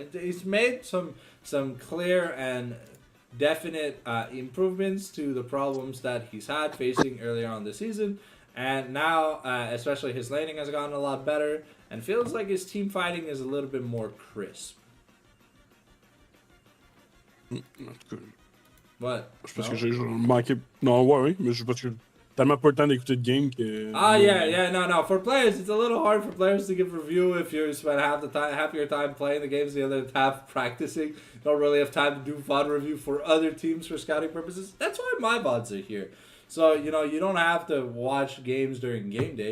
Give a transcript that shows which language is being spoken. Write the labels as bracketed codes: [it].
[en] He's made some clear and definite improvements to the problems that he's had facing earlier on the season, and now especially his laning has gotten a lot better, and feels like his team fighting is a little bit more crisp. What? [fr] C'est parce que j'ai manqué. Non, ouais, mais c'est parce que tellement pas le temps d'écouter de game que. [en] No. For players, it's a little hard for players to give review if you spend half your time playing the games, the other half practicing. You don't really have time to do VOD review for other teams for scouting purposes. That's why my VODs are here. So, you know, you don't have to watch games during game day.